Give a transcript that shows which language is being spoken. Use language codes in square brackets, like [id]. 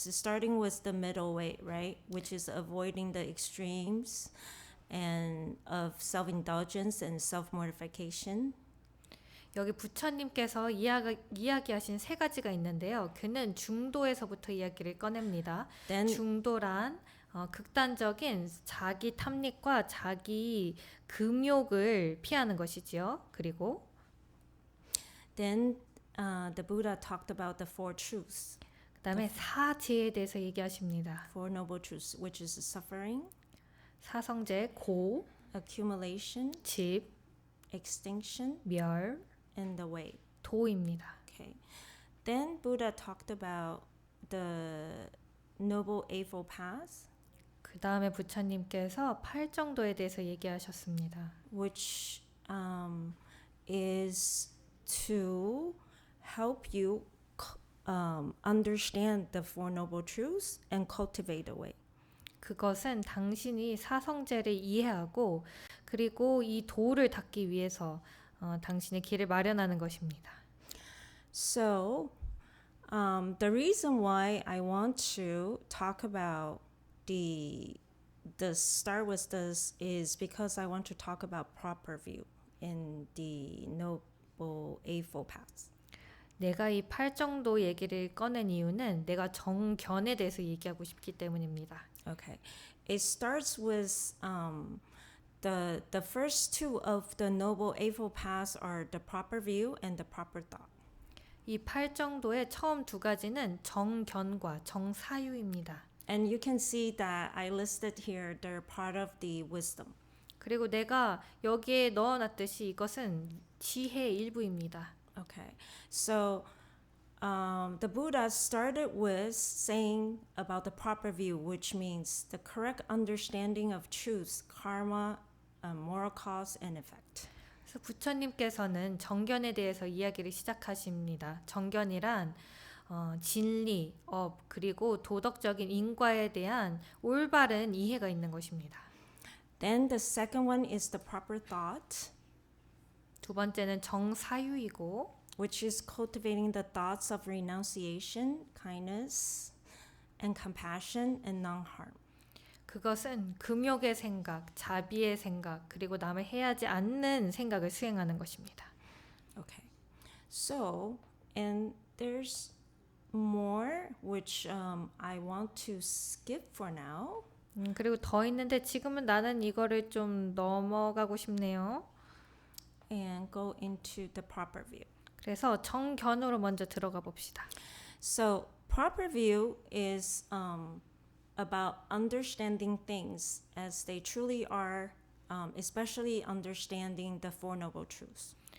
[en] So starting with the middle way, right, which is avoiding the extremes and of self-indulgence and self-mortification. [ko] 여기 부처님께서 이야기하신 3가지가 있는데요. 그는 중도에서부터 이야기를 꺼냅니다. 중도란 극단적인 자기 탐닉과 자기 금욕을 피하는 것이지요. 그리고 [en] Then the Buddha talked about the four truths, [ko] 그다음에 사지에 대해서 얘기하십니다. [en] four noble truths, which is suffering, [ko] 사성제, 고, [en] accumulation, [ko] 집, [en] extinction, [ko] 멸, [en] and the way. [ko] 도입니다. [en] Okay. Then Buddha talked about the Noble Eightfold Path, [ko] 그 다음에 부처님께서 팔정도에 대해서 얘기하셨습니다. [en] which is to help you understand the Four Noble Truths and cultivate the way. [ko] 그것은 당신이 사성제를 이해하고 그리고 이 도를 닦기 위해서 당신의 길을 마련하는 것입니다. [en] So, the reason why I want to talk about the start with this is because I want to talk about proper view in the Noble Eightfold Paths. [ko] 내가 이 팔정도 얘기를 꺼낸 이유는 내가 정견에 대해서 얘기하고 싶기 때문입니다. [en] Okay, it starts with the first two of the Noble Eightfold Paths are the proper view and the proper thought. [ko] 이 팔정도의 처음 두 가지는 정견과 정사유입니다. [en] And you can see that I listed here they're part of the wisdom. [ko] 그리고 내가 여기에 넣어놨듯이 이것은 지혜의 일부입니다. [en] Okay, so the Buddha started with saying about the proper view, which means the correct understanding of truths, karma, moral cause, and effect. [ko] 그래서 부처님께서는 정견에 대해서 이야기를 시작하십니다. 정견이란 진리, 업, 그리고 도덕적인 인과에 대한 올바른 이해가 있는 것입니다. [en] Then the second one is the proper thought, [ko] 두 번째는 정사유이고 [en] which is cultivating the thoughts of renunciation, kindness, and compassion, and non-harm. [ko] 그것은 금욕의 생각, 자비의 생각, 그리고 남을 해하지 않는 생각을 수행하는 것입니다. [en] Okay, so and there's more which I want to skip for now. [ko] 그리고 더 있는데 지금은 나는 이거를 좀 넘어가고 싶네요. [en] And go into the proper view. [ko] 그래서 정견으로 먼저 들어가 봅시다. [en] So proper view is about understanding things as they truly are, especially understanding the Four Noble Truths.